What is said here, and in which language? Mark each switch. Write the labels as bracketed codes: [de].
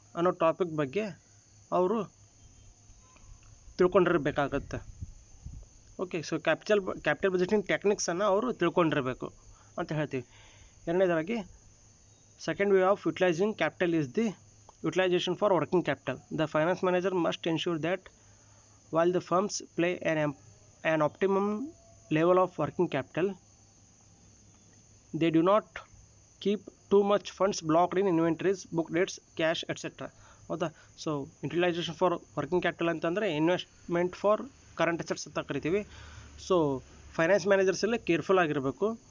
[kn] ಅನ್ನೋ ಟಾಪಿಕ್ ಬಗ್ಗೆ ಅವರು ತಿಳ್ಕೊಂಡಿರಬೇಕಾಗತ್ತೆ. ಓಕೆ, ಸೊ ಕ್ಯಾಪಿಟಲ್ ಬಜೆಟಿಂಗ್ ಟೆಕ್ನಿಕ್ಸನ್ನು ಅವರು ತಿಳ್ಕೊಂಡಿರಬೇಕು ಅಂತ ಹೇಳ್ತೀವಿ. [en] ಎರಡನೇದಾಗಿ second way of utilizing capital is the utilization for working capital. The finance manager must ensure that while the firms play an optimum level of working capital, they do not keep too much funds blocked in inventories, book dates, cash, etc. [kn] ಹೌದಾ? So utilisation for working capital ಅಂತಂದರೆ investment for current assets ಅಂತ ಕರಿತೀವಿ. So finance managers ಎಲ್ಲ careful ಆಗಿರಬೇಕು.